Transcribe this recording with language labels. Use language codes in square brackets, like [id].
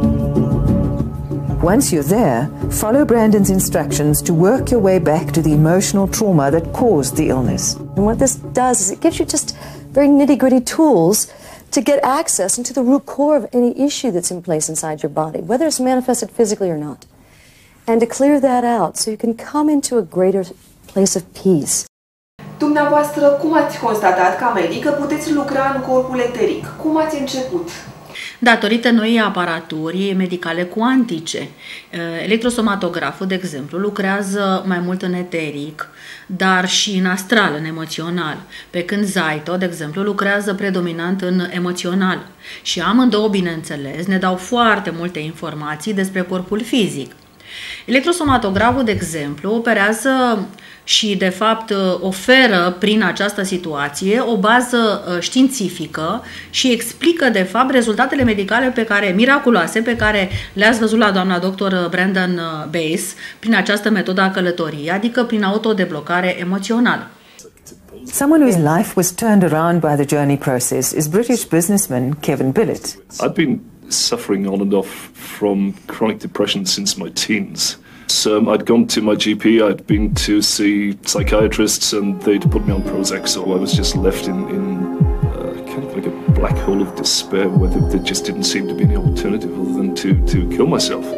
[en] Once you're there, follow Brandon's instructions to work your way back to the emotional trauma that caused the illness. And what this does is it gives you just very nitty-gritty tools to get access into the root core of any issue that's in place inside your body, whether it's manifested physically or not, and to clear that out so you can come into a greater place of peace. [ro] Dumneavoastră, cum ați constatat ca medic că puteți lucra în corpul eteric? Cum ați început? Datorită noii aparaturi medicale cuantice. Electrosomatograful, de exemplu, lucrează mai mult în eteric, dar și în astral, în emoțional, pe când Zaito, de exemplu, lucrează predominant în emoțional. Și amândouă, bineînțeles, ne dau foarte multe informații despre corpul fizic. Electrosomatograful, de exemplu, operează și, de fapt, oferă prin această situație o bază științifică și explică, de fapt, rezultatele medicale miraculoase pe care le-ați văzut la doamna doctor Brandon Bass prin această metodă a călătoriei, adică prin autodeblocare emoțională. [en] Someone whose life was turned around by the journey process is British businessman Kevin Billett. I've been suffering on and off from chronic depression since my teens. So I'd gone to my GP, I'd been to see psychiatrists, and they'd put me on Prozac, so I was just left in kind of like a black hole of despair where there just didn't seem to be any alternative other than to kill myself.